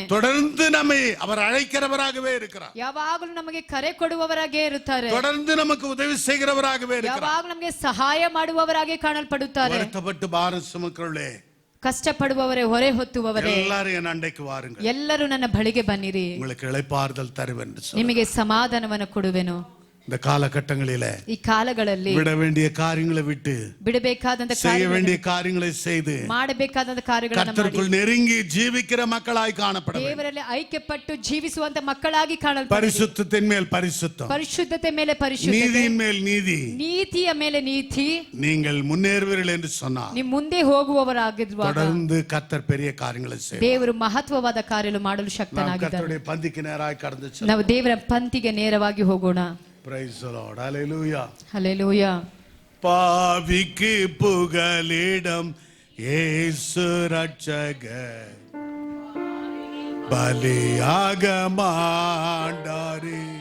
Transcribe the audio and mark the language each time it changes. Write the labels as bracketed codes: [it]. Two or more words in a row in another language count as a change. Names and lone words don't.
[ta] தொடர்ந்து நம்மை அவர் அழைக்கிறவராகவே இருக்கிறார். [kn] ಯಾವಾಗಲೂ ನಮಗೆ ಕರೆ ಕೊಡುವವರಾಗೇ ಇರುತ್ತಾರೆ. [ta] தொடர்ந்து நமக்கு உதவி செய்கிறவராகவே இருக்கிறார். [kn] ಯಾವಾಗಲೂ ನಮಗೆ ಸಹಾಯ ಮಾಡುವವರಾಗೆ ಕಾಣಲ್ಪಡುತ್ತಾರೆ. [ta] வருத்தப்பட்டு பாரம் சுமக்கிறவர்களே, [kn] ಕಷ್ಟಪಡುವವರೇ, ಹೊರೆ ಹೊತ್ತುವವರೇ, [ta] எல்லாரும் என் அண்டைக்கு வாருங்கள், [kn] ಎಲ್ಲರೂ ನನ್ನ ಬಳಿಗೆ ಬನ್ನಿರಿ, [ta] உங்களுக்கு இளைப்பாறுதல் தருவேன் என்று சொன்னார். [kn] ನಿಮಗೆ ಸಮಾಧಾನವನ್ನು ಕೊಡುವೆನು. [ta] இந்த காலகட்டங்களிலே [kn] ಈ ಕಾಲಗಳಲ್ಲಿ [ta] விட வேண்டிய காரியங்களை விட்டு [kn] ಬಿಡಬೇಕಾದಂತ [ta] செய்ய வேண்டிய காரியங்களை செய்து [kn] ಮಾಡಬೇಕಾದಂತ ಕಾರ್ಯಗಳನ್ನು ಮಾಡಿ [ta] கர்த்தருக்குள் நெருங்கி ஜீவிக்கிற மக்களாய் காணப்பட வேண்டும். [kn] ದೇವರಲ್ಲಿ ಐಕ್ಯಪಟ್ಟು ಜೀವಿಸುವಂತ ಮಕ್ಕಳಾಗಿ ಕಾಣಲ್ಪಡಬೇಕು. [ta] பரிசுத்தத்தின் மேல் பரிசுத்தம், [kn] ಪರಿಶುದ್ಧತೆ ಮೇಲೆ ಪರಿಶುದ್ಧತೆ, [ta] நீதியின் மேல் நீதி, [kn] ನೀತಿಯ ಮೇಲೆ ನೀತಿ. [ta] நீங்கள் முன்னேறுவீர்கள் என்று சொன்னார். [kn] ನೀವು ಮುಂದೆ ಹೋಗುವವರಾಗಿರುವಾಗ [ta] தொடர்ந்து கர்த்தர் பெரிய காரியங்களை செய்வார். [kn] ದೇವರು ಮಹತ್ವವಾದ ಕಾರ್ಯಗಳು ಮಾಡಲು ಶಕ್ತನಾಗಿದ್ದಾನೆ. [ta] கர்த்தருடைய பந்திக்கு நேராய் கடந்து செல்வோம். [kn] ನಾವು ದೇವರ ಪಂಕ್ತಿಗೆ ನೇರವಾಗಿ ಹೋಗೋಣ. [en] Praise the Lord. Hallelujah. [kn] ಹಲ್ಲೆಲೂಯಾ. [ta] பாவிக்கு புகலிடம் இயேசு ரட்சகர் பலியாக மாண்டாரே.